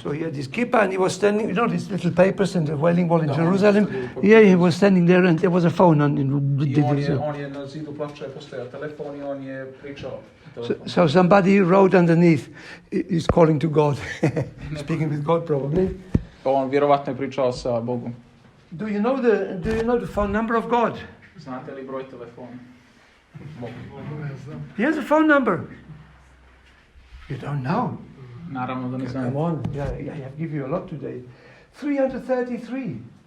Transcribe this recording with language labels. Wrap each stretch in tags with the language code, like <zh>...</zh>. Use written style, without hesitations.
<en>So he had his kippah and he was standing, you know, these little papers in the Wailing Wall in Jerusalem. Yeah, he was standing there and there was a phone on.</en> <sr>On je na zidu plača je postojao telefon i on je pričao.</sr> <en>So somebody wrote underneath, he's calling to God. Speaking with God probably.</en> <sr>On vjerovatno je pričao sa Bogom.</sr> <en>Do you know the phone number of God?</en> <sr>Znate li broj telefona?</sr> <en>Here's a phone number. You don't know?</en> <sr>Naravno da ne znam.</sr> <en>Come on, I have give you a lot today. 333.</en>